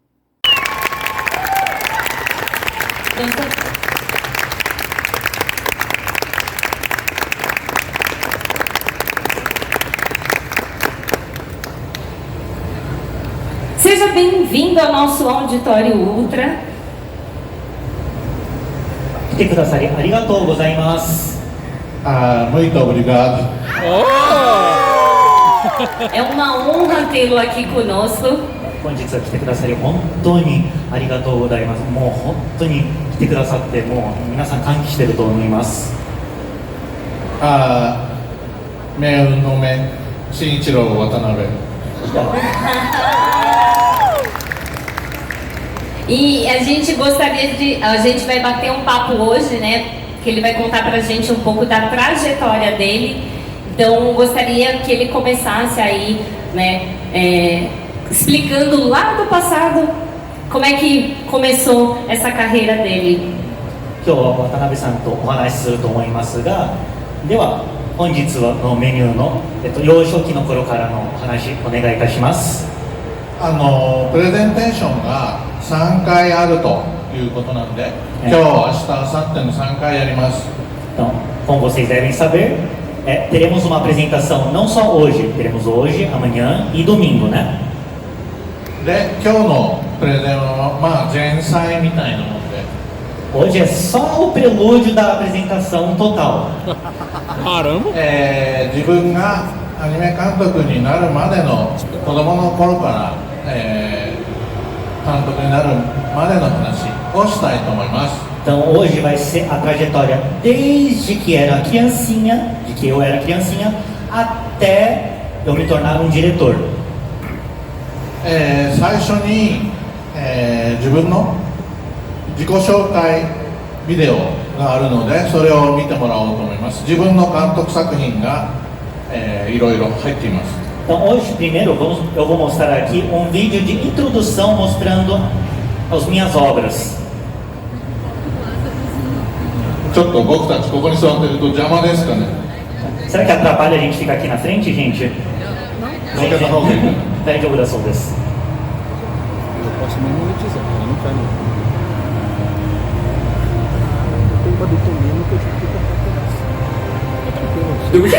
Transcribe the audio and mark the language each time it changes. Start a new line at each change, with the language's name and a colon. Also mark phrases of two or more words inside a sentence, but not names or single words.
Portuguese: Seja bem-vindo ao nosso Auditório Ultra.
Japanese: 来てくださりありがとうございます。
Portuguese: Muito obrigado. É uma honra tê-lo aqui conosco.
Japanese: 本日は来てくださり本当にありがとうございます。もう本当に来てくださってもう皆さん歓喜してると思います。
Portuguese: Meu nome é Shinichiro Watanabe. E a gente vai bater um papo hoje, né? Que ele vai contar pra gente um pouco da trajetória dele. Então, gostaria que ele começasse aí, né? Explicando lá do passado como é que começou essa carreira dele.
Japanese: 今日は渡辺さんとお話しすると思いますが、では本日のメニューの、幼少期の頃からのお話お願いいたします。プレゼンテーションが3回あるということなので、今日、明日、明後日の3回やります。
Portuguese: Então, como vocês devem saber, teremos uma apresentação não só hoje, teremos hoje, amanhã e domingo, né?
Japanese: で、今日のプレゼンは前菜みたいなもので。
Portuguese: Hoje é só o prelúdio da apresentação total. Caramba!
Japanese: 自分がアニメ監督になるまでの子供の頃から、監督になるまでの話をしたいと思います。
Portuguese: Então hoje vai ser a trajetória desde que era criancinha, de que eu era criancinha, até eu me tornar um diretor.
Japanese: 最初に、自分の自己紹介ビデオがあるので、それを見てもらおうと思います。自分の監督作品が、いろいろ入っています。
Portuguese: Então hoje primeiro eu vou mostrar aqui um vídeo de introdução mostrando as minhas obras.
Japanese: ちょっと僕たちここに座ってると邪魔ですかね。
Portuguese: Será que atrapalha a gente ficar aqui na frente, gente?
Japanese: どけた方がいいかな。大丈夫だそうです。
Portuguese: Eu posso nem monetizar, mas não cai não. Tem uma do Tomino que eu tive que comprar pedaço. É tranquilo.